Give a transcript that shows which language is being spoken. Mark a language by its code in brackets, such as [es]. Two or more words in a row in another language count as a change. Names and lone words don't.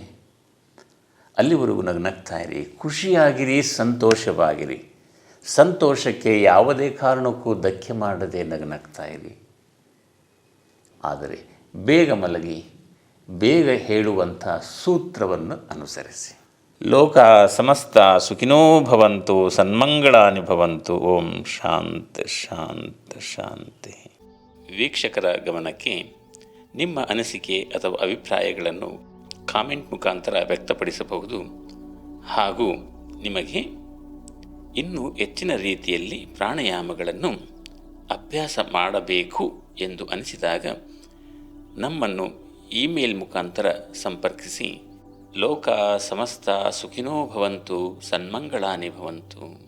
[kn] ಅಲ್ಲಿವರೆಗೂ ನಗ್ನಗ್ತಾ ಇರಿ, ಖುಷಿಯಾಗಿರಿ, ಸಂತೋಷವಾಗಿರಿ. ಸಂತೋಷಕ್ಕೆ ಯಾವುದೇ ಕಾರಣಕ್ಕೂ ಧಕ್ಕೆ ಮಾಡದೆ ನಗ್ನಗ್ತಾ ಇರಿ. ಆದರೆ ಬೇಗ ಮಲಗಿ ಬೇಗ ಹೇಳುವಂಥ ಸೂತ್ರವನ್ನು ಅನುಸರಿಸಿ. [sa] ಲೋಕ ಸಮಸ್ತ ಸುಖಿನೋ ಭವಂತು, ಸನ್ಮಂಗಳಾನಿ ಭವಂತು. ಓಂ ಶಾಂತಿ ಶಾಂತಿ ಶಾಂತಿ. [kn] ವೀಕ್ಷಕರ ಗಮನಕ್ಕೆ, ನಿಮ್ಮ ಅನಿಸಿಕೆ ಅಥವಾ ಅಭಿಪ್ರಾಯಗಳನ್ನು ಕಾಮೆಂಟ್ ಮುಖಾಂತರ ವ್ಯಕ್ತಪಡಿಸಬಹುದು. ಹಾಗೂ ನಿಮಗೆ ಇನ್ನೂ ಹೆಚ್ಚಿನ ರೀತಿಯಲ್ಲಿ ಪ್ರಾಣಾಯಾಮಗಳನ್ನು ಅಭ್ಯಾಸ ಮಾಡಬೇಕು ಎಂದು ಅನಿಸಿದಾಗ ನಮ್ಮನ್ನು ಇಮೇಲ್ ಮುಖಾಂತರ ಸಂಪರ್ಕಿಸಿ. [sa] ಲೋಕ ಸಮಸ್ತ ಸುಖಿನೋ ಭವಂತು, ಸನ್ಮಂಗಳಾನಿ ಭವಂತು.